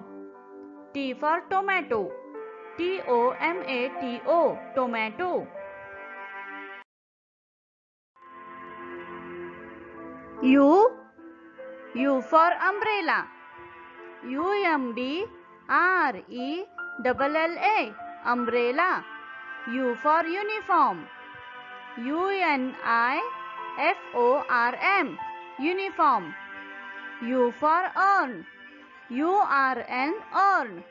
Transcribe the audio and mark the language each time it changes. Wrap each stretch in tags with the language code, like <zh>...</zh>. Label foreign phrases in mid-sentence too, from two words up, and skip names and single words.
<en>T for tomato. T-O-M-A-T-O, tomato. U for umbrella. U-M-B-R-E-L-L-A, umbrella. U for uniform. UNIFORM, uniform. U for urn. URN, urn.</en>